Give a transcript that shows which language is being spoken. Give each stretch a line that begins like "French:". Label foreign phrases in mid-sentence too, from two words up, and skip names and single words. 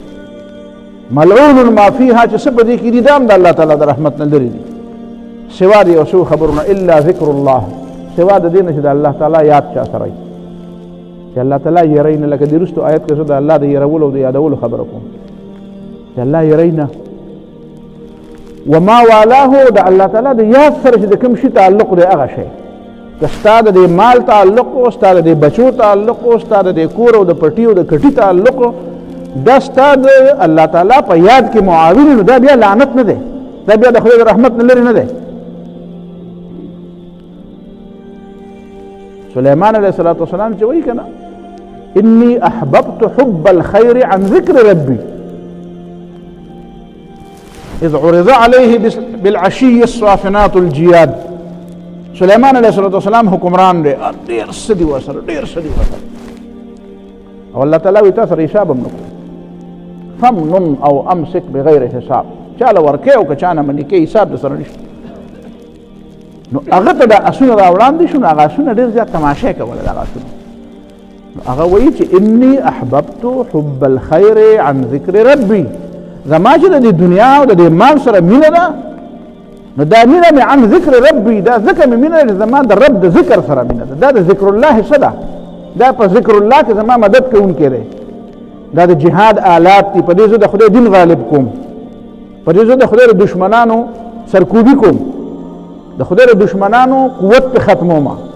Arabic: ملعون ما فیها،
Pashto: چې څه په دې کې دي دا هم د الله تعالی د رحمت نه لرې دي، سوا د یو څو خبرونه
Arabic: الا ذکر الله،
Pashto: سوا د دې نه چې د الله تعالی یاد چا سره وي چې الله تعالی یری نه. لکه د وروستو آیت کې زه د الله د یرولو او د یادولو خبره کوم چې الله یری نه.
Arabic: وما والاه
Pashto: د الله تعالی د یاد سره چې د کوم شي تعلق دی هغه شی، که ستا د دې مال تعلق او ستا د دې بچو تعلق او ستا د دې کور او د پټي او د کټي تعلق، دا ستا د الله تعالی په یاد کې معاون نو دا بیا لعنت نه دی، دا بیا د خدای د رحمت نه لرې نه دی.
Arabic: سلیمان علیه الصلاة والسلام
Pashto: چې وایي که نه
Arabic: انی احببت حب الخیر عن ذکر ربی اذ عرض علیه بالعشی الصافنات الجیاد.
Pashto: سلیمان
Arabic: علیه الصلاة والسلام
Pashto: حکمران دی، ډېر څه دي ورسره، ډېر څه دي ورسره، او الله تعالی وایي تا سره حساب هم نه کوو.
Arabic: فمنن او امسک بغیر حساب،
Pashto: چاله ورکې او که چا نه منې کې حساب درسره نشته. نو هغه ته دا اسونه را وړاندې شو، نو هغه اسونه ډېر زیات تماشې کوله دغه اسونه. نو هغه وایي چې
Arabic: انی احببت حب الخیر عن ذکر ربی،
Pashto: زما چې د دې دنیا او د دې مال سره مینه ده نو دا مینه مې
Arabic: عن ذکر ربی،
Pashto: دا ځکه مې مینه ده زما د رب د ذکر سره مینه ده. دا د
Arabic: ذکر الله
Pashto: څه ده؟ دا په ذکر الله کې زما مدد کوونکی دی، دا د جهاد آلات دي، په دې زه د خدای دین غالب کوم، په دې زه د خدای د دشمنانو سرکوبي کوم، د خدای د دشمنانو قوت په ختمومه.